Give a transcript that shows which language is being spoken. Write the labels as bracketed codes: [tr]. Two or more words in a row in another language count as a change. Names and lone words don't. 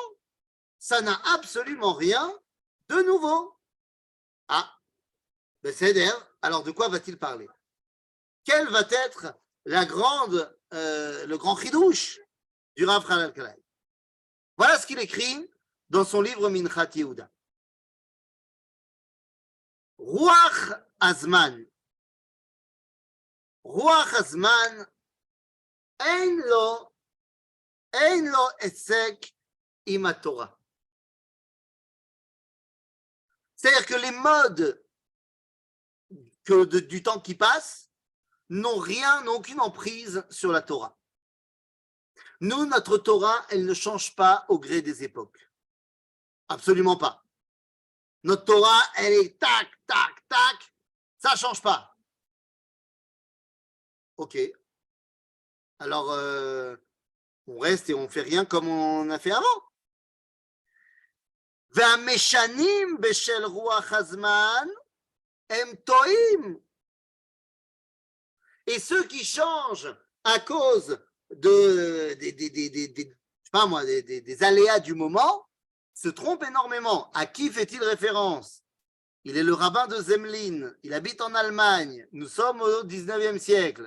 [fr] Ça n'a absolument rien de nouveau. Ah, ben c'est d'ailleurs, alors de quoi va-t-il parler? Quel va être le grand chidouche du Rav Chaya El-Kalai? Voilà ce qu'il écrit dans son livre Minchat Yehuda. [he] רוח הזמן. רוח הזמן, אין לו עסק עם תורה. [fr] C'est-à-dire que les modes du temps qui passe n'ont aucune emprise sur la Torah. Nous, notre Torah, elle ne change pas au gré des époques. Absolument pas. Notre Torah, elle est tac, tac, tac, ça ne change pas. Ok. Alors, on reste et on ne fait rien comme on a fait avant. [he] והמשנים בשל רוח הזמן הם טועים. [fr] Et ceux qui changent à cause des aléas du moment se trompent énormément. À qui fait-il référence? Il est le rabbin de Zemlin, il habite en Allemagne, nous sommes au 19e siècle.